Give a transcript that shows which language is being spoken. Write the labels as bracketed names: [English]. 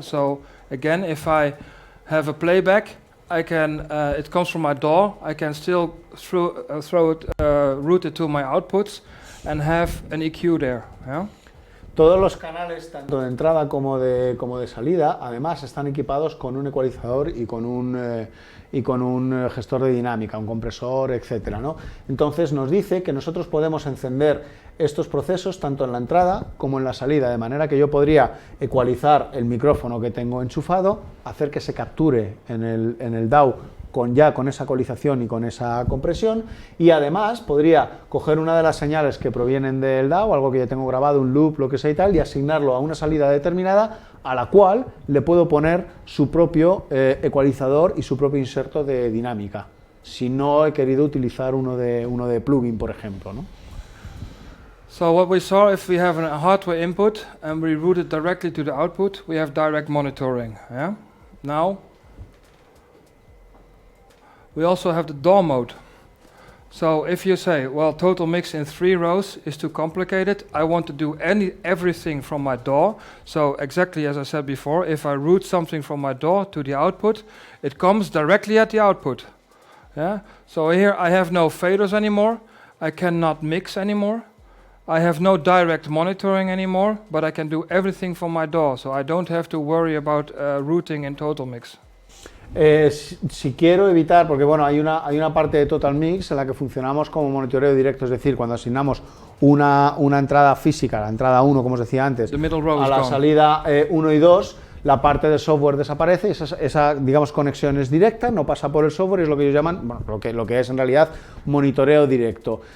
[English] So again, if I have a playback, I can. It comes from my DAW. I can still route it to my outputs, and have an EQ there. Yeah. [Spanish] Todos los canales, tanto de entrada como de salida, además están equipados con un ecualizador y con un y con un gestor de dinámica, un compresor, etcétera, ¿no? Entonces nos dice que nosotros podemos encender estos procesos tanto en la entrada como en la salida, de manera que yo podría ecualizar el micrófono que tengo enchufado, hacer que se capture en el DAW con esa ecualización y con esa compresión, y además podría coger una de las señales que provienen del DAW, algo que ya tengo grabado, un loop, lo que sea y tal, y asignarlo a una salida determinada, a la cual le puedo poner su propio ecualizador y su propio inserto de dinámica, si no he querido utilizar uno de plugin, por ejemplo, ¿no? [English] So what we saw, if we have a hardware input and we route it directly to the output, we have direct monitoring. Yeah? Now, we also have the DAW mode. So if you say, well, total mix in 3 rows is too complicated, I want to do everything from my DAW. So exactly as I said before, if I route something from my DAW to the output, it comes directly at the output. Yeah? So here I have no faders anymore, I cannot mix anymore, I have no direct monitoring anymore, but I can do everything from my DAW, so I don't have to worry about routing in TotalMix. [Spanish] Si quiero evitar, porque bueno, hay una parte de TotalMix en la que funcionamos como monitoreo directo, es decir, cuando asignamos una entrada física, la entrada 1, como os decía antes, a la salida 1 y 2, la parte de software desaparece, y esa digamos, conexión es directa, no pasa por el software, es lo que ellos llaman, bueno, lo que es en realidad monitoreo directo.